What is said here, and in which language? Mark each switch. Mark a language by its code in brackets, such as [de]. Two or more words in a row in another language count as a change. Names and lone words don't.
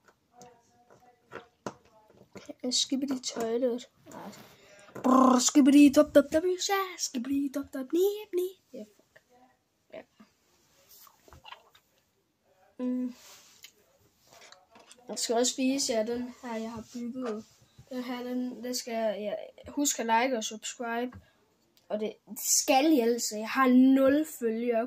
[da] Skibbidi toilet. Skibbidi dop dop dop skibbidi dop dop ni. Ja, fuck. Ja. Jeg skal også vise jer den her, jeg har bygget. Den her, den skal jeg husk at like og subscribe. Og det skal jeg altså. Jeg har 0 følgere.